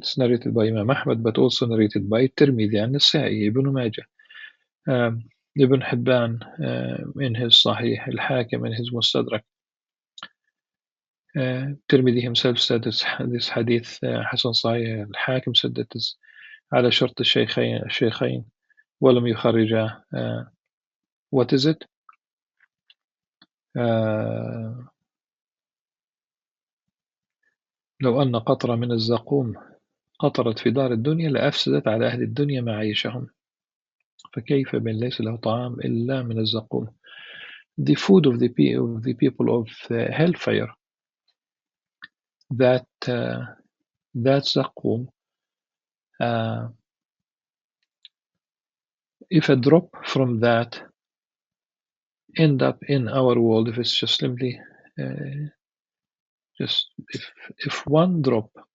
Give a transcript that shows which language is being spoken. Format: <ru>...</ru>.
<en>It's narrated by Imam Ahmad, but also narrated by Tirmidhi and Nasa'i, Ibn Majah, Ibn Hibban in his Sahih, Al-Hakim in his Mustadrak. Tirmidhi himself said this hadith Hasan Sahih. Al-Hakim said that is</en> <ar>على شرط الشيخين ولم يخرجا.</ar> <en>What is it?</en> <ar>لو أن قطرة من الزقوم قطرت في دار الدنيا لأفسدت على أهل الدنيا معايشهم فكيف من ليس له طعام إلا من الزقوم.</ar> <en>The food of the people of hellfire, that زقوم, if a drop from that end up in our world, if it's just simply just if one drop</en>